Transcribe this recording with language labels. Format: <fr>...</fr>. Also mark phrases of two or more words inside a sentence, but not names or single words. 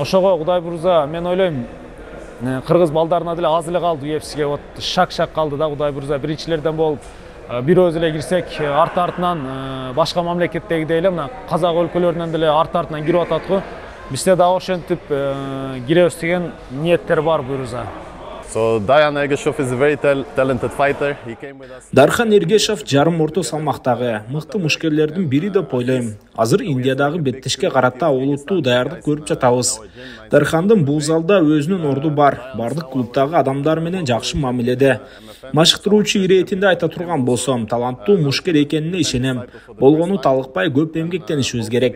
<ky>Ошого Кудай буйрса, мен ойлойм, кыргыз балдарына деле аз эле калды UFC'ге вот шак калды да, Кудай буйрса биринчилерден болуп бир өзү эле кирсек, артынан башка мамлекеттегидей эле мына казак өлкөлөрүнөн деле артынан кирип атат го. Бизде дагы ошентип киребиз деген ниеттер бар буйрса.</ky> <en>So Dayan Ergeshov is a very talented fighter. He came with us.</en> <ky>Дархан Эргешов жарым орто салмактагы мыкты мушкерлердин бири деп ойлойм. Азыр Индиядагы беттешке карата олуттуу даярдык көрүп жатабыз. Дархандын бул залда өзүнүн орду бар. Бардык клубдагы адамдар менен жакшы мамиледе. Машыктыруучу иретинде айта турган болсом, таланттуу мушкер экенине ишенем. Болгону талыкпай көп эмгектенишибиз керек.</ky>